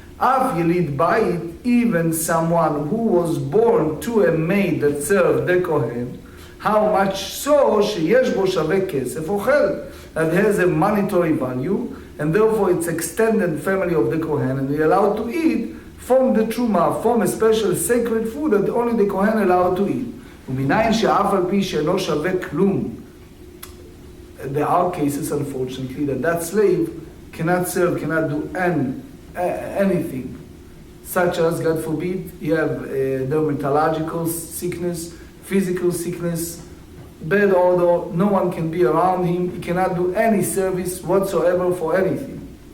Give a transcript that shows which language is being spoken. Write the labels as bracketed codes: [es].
[en] Av Yelid Bait, even someone who was born to a maid that served the Kohen, how much so [he] sheyesh bo shaveh kesef ochel, [en] that has a monetary value, and therefore it's extended family of the Kohen, and they're allowed to eat from the truma, from a special sacred food that only the Kohen allowed to eat. [he] ומניין שאף על פי שאינו שווה כלום. [en] There are cases, unfortunately, that slave cannot serve, cannot do anything. Such as, God forbid, you have dermatological sickness, physical sickness, bad odor, no one can be around him, he cannot do any service whatsoever for anything.